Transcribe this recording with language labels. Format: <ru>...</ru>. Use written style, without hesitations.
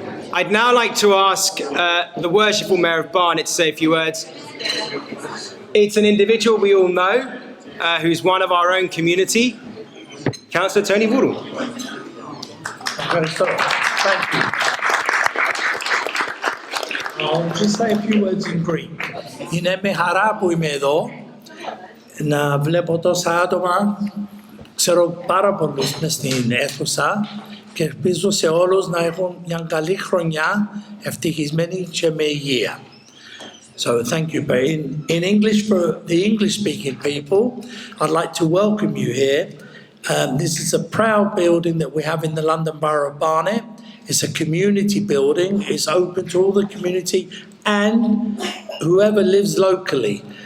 <en>I'd now like to ask the Worshipful Mayor of Barnet to say a few words. It's an individual we all know, who's one of our own community, Councillor Tόνυ Βούρου. Thank you. I'll just say a few words in Greek.</en> <el>Είναι με χαρά που είμαι εδώ, να βλέπω τόσα άτομα, ξέρω πάρα πολλούς μες στην αίθουσα και ελπίζω σε όλους να έχουν μια καλή χρονιά, ευτυχισμένη και με υγεία.</el> <en>So thank you, but in English, for the English-speaking people, I'd like to welcome you here. This is a proud building that we have in the London Borough of Barnet. It's a community building. It's open to all the community and whoever lives locally.</en>